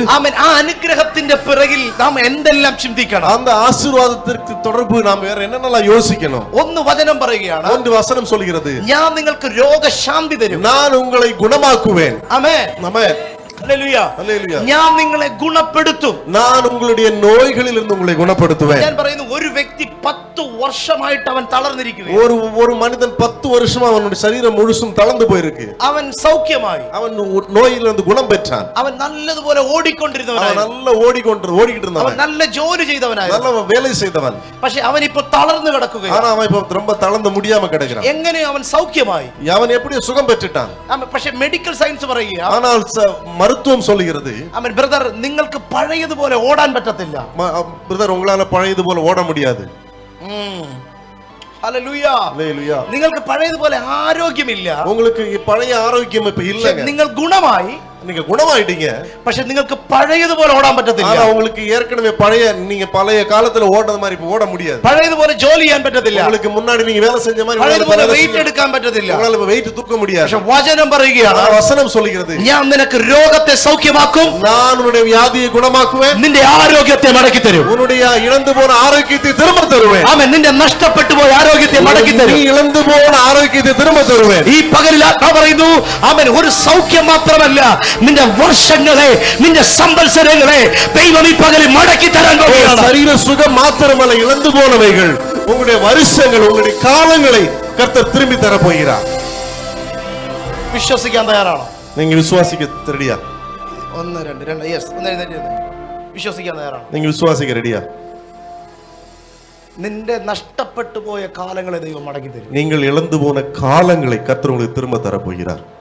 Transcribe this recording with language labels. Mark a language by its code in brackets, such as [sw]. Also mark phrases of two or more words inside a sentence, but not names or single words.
[ml] ആമേൻ, ആ അനുഗ്രഹത്തിന്റെ പിറകിൽ നാം എന്തെല്ലാം ചിന്തിക്കണം? [ta] அந்த ஆசீர்வாதத்திற்கு தொடர்பு நாம் வேற என்னென்னலாம் யோசிக்கணும்? [ml] ഒന്ന് വചനം പറയുകയാണ്, [ta] ஒன்று வசனம் சொல்கிறது, [ml] ഞാൻ നിങ്ങൾക്ക് രോഗശാന്തി തരും. [ta] நான் உங்களை குணமாக்குவேன். [ml] ആമേൻ. [ta] ஆமென். [ml] ഹല്ലേലൂയ. [ta] அல்லேலூயா. [ml] ഞാൻ നിങ്ങളെ ഗുണപ്പെടുത്തും. [ta] நான் உங்களுடைய நோய்களிலிருந்து உங்களை குணப்படுத்துவேன். [ml] ഞാൻ പറയുന്നു, ഒരു വ്യക്തി 10 വർഷമായിട്ട് അവൻ തളർന്നിരിക്കുകയാണ്. [ta] ஒரு மனிதன் 10 வருஷமா அவனுடைய சரீரம் முழுசும் தளர்ந்து போயிருக்கு. [ml] അവൻ സൗഖ്യമായി, [ta] அவன் நோயிலிருந்து குணம் பெற்றான். [ml] അവൻ നല്ലതുപോലെ ഓടിക്കൊണ്ടിരുന്നവനായിരുന്നു, [ta] அவன் நல்ல ஓடிக்கிட்டு [ml] അവൻ [ta] இருந்தவன், [ml] നല്ല ജോലി ചെയ്തവനായിരുന്നു. [ta] நல்ல வேலை செய்தவன். [ml] പക്ഷെ അവൻ ഇപ്പോൾ തളർന്നു കിടക്കുകയാണ്. [ta] ஆனா அவன் இப்ப ரொம்ப தளர்ந்து முடியாம கிடக்கிறான். [ml] എങ്ങനെ അവൻ സൗഖ്യമായി? [ta] அவன் எப்படி சுகம் பெற்றுட்டான்? [ml] പക്ഷെ [en] medical science [ml] പറയുക, [ta] ஆனால் மருத்துவம் சொல்லுகிறது, [ml] അവൻ ബ്രദർ, നിങ്ങൾക്ക് പഴയതുപോലെ ഓടാൻ പറ്റത്തില്ല. [ta] பிரதர், உங்களால பழையது போல ஓட முடியாது. [ml] ഹല്ലേലൂയ. [ta] அல்லேலூயா. [ml] നിങ്ങൾക്ക് പഴയതുപോലെ ആരോഗ്യമില്ല, [ta] உங்களுக்கு பழைய ஆரோக்கியம் இப்ப இல்லங்க. [ml] നിങ്ങൾ ഗുണമായി, [ta] நீங்க குணமாயிட்டீங்க. [ml] പക്ഷെ നിങ്ങൾക്ക് പഴയതുപോലെ ഓടാൻ പറ്റത്തില്ല. [ta] ஆனா உங்களுக்கு ஏற்கனவே நீங்க பழைய காலத்துல ஓடுறது மாதிரி இப்ப ஓட முடியாது. [ml] പഴയതുപോലെ ജോലി ചെയ്യാൻ പറ്റത്തില്ല. [ta] உங்களுக்கு முன்னாடி நீங்க வேலை செஞ்ச மாதிரி [ml] പഴയതുപോലെ വെയിറ്റ് എടുക്കാൻ പറ്റത്തില്ല. [ta] உங்களால இப்ப வெயிட் தூக்க முடியாது. [ml] പക്ഷെ വചനം പറയുകയാണ്, [ta] வசனம் சொல்கிறது, [ml] ഞാൻ നിനക്ക് രോഗത്തെ സൗഖ്യമാക്കും, [ta] நான் உன்னுடைய வியாதியை குணமாக்குவேன், [ml] നിന്റെ ആരോഗ്യത്തെ മടക്കി തരും. [ta] உன்னுடைய இழந்து போன ஆரோக்கியத்தை திரும்ப தருவேன். [ml] ആമേൻ. നിന്റെ നഷ്ടപ്പെട്ടു പോയ ആരോഗ്യത്തെ മടക്കി തരും. [ta] நீ இழந்து போன ஆரோக்கியத்தை திரும்ப தருவேன். [ml] ഈ പകലിൽ ആത്മാവ് പറയുന്നു, ആമേൻ, ഒരു സൗഖ്യം മാത്രമല്ല, നിന്റെ വർഷങ്ങളെ, നിന്റെ സംവത്സരങ്ങളെ ദൈവം ഈ പകലിൽ മടക്കി തരാൻ പോകുകയാണ്. [ta] சரீர சுகம் மாத்திரமல்ல, இழந்து போனவைகள், உங்களுடைய வருஷங்கள், உங்களுடைய காலங்களை கர்த்தர் திரும்பி தர போகிறார். [ml] വിശ്വസിക്കാൻ തയ്യാറാണോ? [ta] நீங்க விசுவாசிக்க ரெடியா? [ml] 1 2 യെസ്. വിശ്വസിക്കാൻ തയ്യാറാണോ? [ta] நீங்க விசுவாசிக்க ரெடியா? [ml] നിന്റെ നഷ്ടപ്പെട്ടു പോയ കാലങ്ങളെ ദൈവം മടക്കി തരും. [ta] நீங்கள் இழந்து போன காலங்களை கர்த்தர் உங்களுக்கு திரும்ப தர போகிறார்.